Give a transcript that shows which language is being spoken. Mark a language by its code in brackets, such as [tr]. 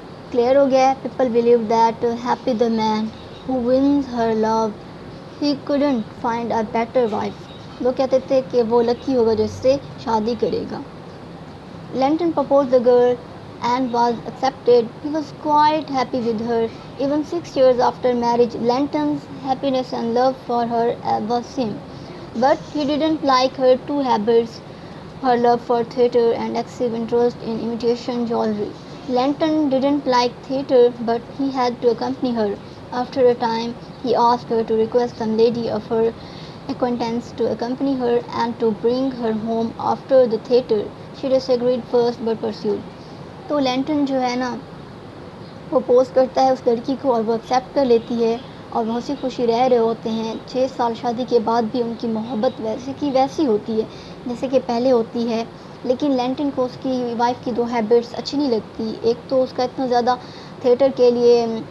[ur] Clear ہو گیا ہے، [en] People believe that happy the man who wins her love, he couldn't find a better wife. [ur] لوگ کہتے تھے کہ وہ لکی ہوگا جو اس سے شادی کرے گا۔ [en] Lenton proposed the girl and was accepted. He was quite happy with her. Even 6 years after marriage, Lenton's happiness and love for her was same. But he didn't like her two habits, her love for theatre and excessive interest in imitation jewelry. Lenton didn't like theatre, but he had to accompany her. After a time, he asked her to request some lady of her acquaintance to accompany her and to bring her home after the theatre. She disagreed first but pursued. [ur] تو lantern جو ہے نا وہ pose کرتا ہے اس لڑکی کو، اور وہ ایکسیپٹ کر لیتی ہے، اور بہت سی خوشی رہ رہے ہوتے ہیں۔ 6 سال شادی کے بعد بھی ان کی محبت ویسے کی ویسی ہوتی ہے جیسے کہ پہلے ہوتی ہے، لیکن لینٹن کو اس کی وائف کی 2 ہیبٹس اچھی نہیں لگتی۔ ایک تو اس کا اتنا زیادہ تھیٹر کے لیے